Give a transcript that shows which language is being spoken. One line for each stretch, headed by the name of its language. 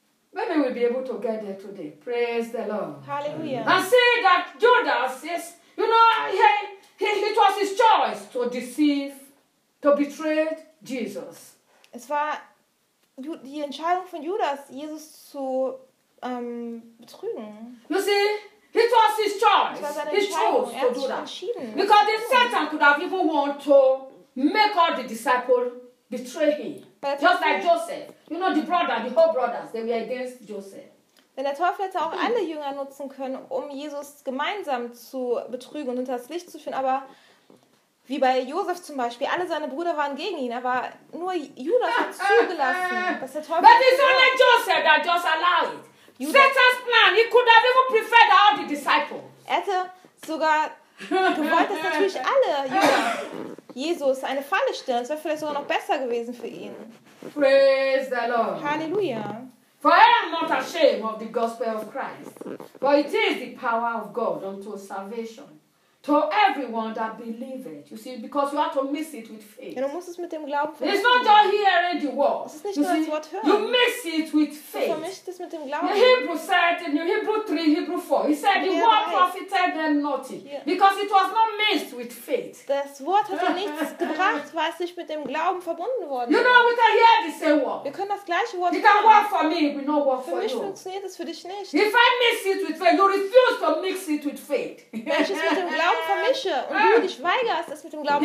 English: Maybe we'll be able to get there today. Praise the Lord. Hallelujah. And see that Judas, yes, you know, it was his choice to deceive, to betray Jesus.
German: Es war die Entscheidung von Judas, Jesus zu betrügen.
English: You see, it was his choice.
German: Es war seine Entscheidung.
English: He chose to do that. Because the Satan could have even wanted to make all the disciples betray him. Just like Joseph. You know, the brother, the whole brothers, they were against Joseph.
German: Denn der Teufel hätte auch alle Jünger nutzen können, um Jesus gemeinsam zu betrügen und unter das Licht zu führen, aber wie bei Josef zum Beispiel. Alle seine Brüder waren gegen ihn, aber nur Judas hat zugelassen, dass der Teufel.
English: But it's only Joseph that just allowed it. Satan's plan, he could have even preferred all the disciples.
German: Er hätte sogar gewollt, dass natürlich alle Jesus eine Falle stellen. Es wäre vielleicht sogar noch besser gewesen für ihn.
English: Praise the Lord.
German: Halleluja.
English: For I am not ashamed of the gospel of Christ, for it is the power of God unto salvation. To everyone that believes it, you see, because you have to mix it with faith.
German: Ja, du musst es mit dem Glauben vermischen.
English: It's not just hearing the word.
German: Es ist nicht nur das Wort hören.
English: You mix it with faith.
German: Du vermischt es mit dem Glauben.
English: The Hebrew said in Hebrew 3, Hebrew 4, he said the word profited them nothing. Because it was not mixed with faith.
German: Das Wort hat dir nichts gebracht, weil es nicht mit dem Glauben verbunden worden.
English: You know, we can hear the same word.
German: Wir können das gleiche Wort hören.
English: It can work for me, it will not work for you.
German: Für mich funktioniert es für dich nicht.
English: If I mix it with faith, you refuse to mix it with faith.
German: Wenn ich es mit dem Glauben vermische und du dich weigerst, es mit dem Glauben